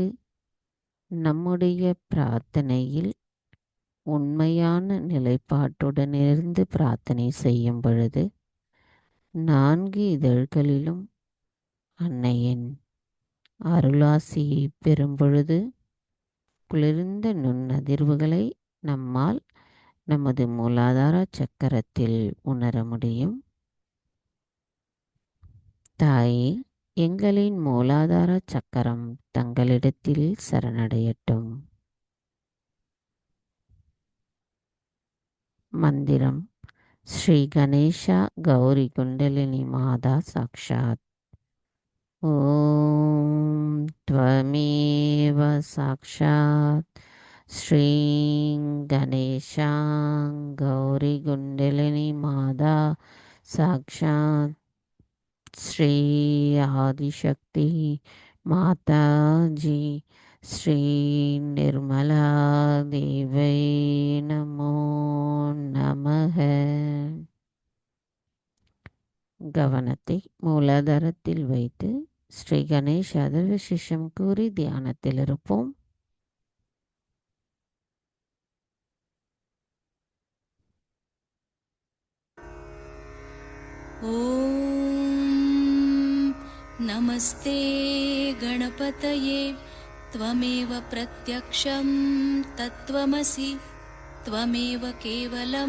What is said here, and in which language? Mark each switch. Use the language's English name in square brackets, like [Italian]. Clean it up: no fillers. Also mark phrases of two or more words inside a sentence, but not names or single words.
[Tamil] நம்முடைய பிரார்த்தனையில் உண்மையான நிலைப்பாட்டுடனிருந்து பிரார்த்தனை செய்யும் பொழுது 4 இதழ்களிலும் அன்னையின் அருளாசியை பெறும் பொழுது குளிர்ந்த நுண்ணதிர்வுகளை நம்மால் நமது மூலாதார சக்கரத்தில் உணர முடியும். தாயே, எங்களின் மூலாதார சக்கரம் தங்களிடத்தில் சரணடையட்டும். [Sanskrit] மந்திரம் श्री गणेश गौरी कुंडलिनी माता साक्षात्। ॐ त्वमेव साक्षात् श्रीं गणेशां गौरी कुंडलिनी माता साक्षात् श्री आदिशक्ति माता जी श्री निर्मला देवै नमो नमः. [Tamil] கவனத்தை மூலாதாரத்தில் வைத்து ஸ்ரீ கணேஷ் அதர்வசிஷம் கூறி தியானத்தில் இருப்போம். [Sanskrit] ॐ नमस्ते गणपतये त्वमेव प्रत्यक्षं तत्त्वमसि त्वमेव केवलं